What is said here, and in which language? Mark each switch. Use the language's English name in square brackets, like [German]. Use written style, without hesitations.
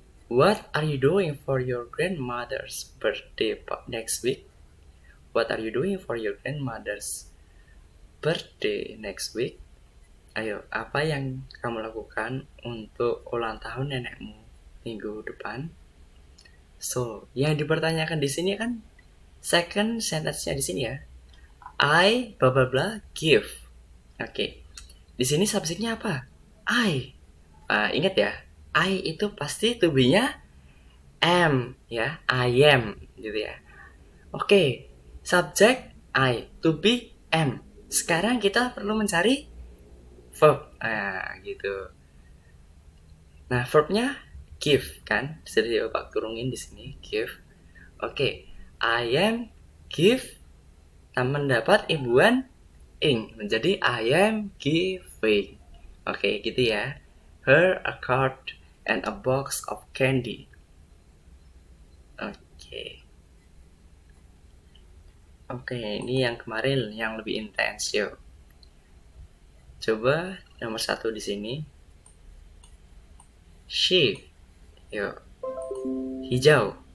[English] What are you doing for your grandmother's birthday next week? What are you doing for your grandmother's birthday next week? [Indonesian] Ayo, apa yang kamu lakukan untuk ulang tahun nenekmu minggu depan? So, yang dipertanyakan di sini kan second sentence-nya di sini ya. I bla bla bla give. Oke. Di sini subjeknya apa? I. Ingat ya, I itu pasti to be-nya am ya, I am gitu ya. Oke. Subjek I, to be am. Sekarang kita perlu mencari verb. Nah, gitu. Nah, verbnya give kan? Sudah Bapak turungin di sini, give. Oke. I am give mendapat imbuhan ing menjadi [English] I am giving. [Indonesian] Oke, gitu ya. [English] Her a card and a box of candy. [Indonesian] Oke, ini yang kemarin yang lebih intens yuk. Coba nomor 1 di sini. She. Yuk. Hijau.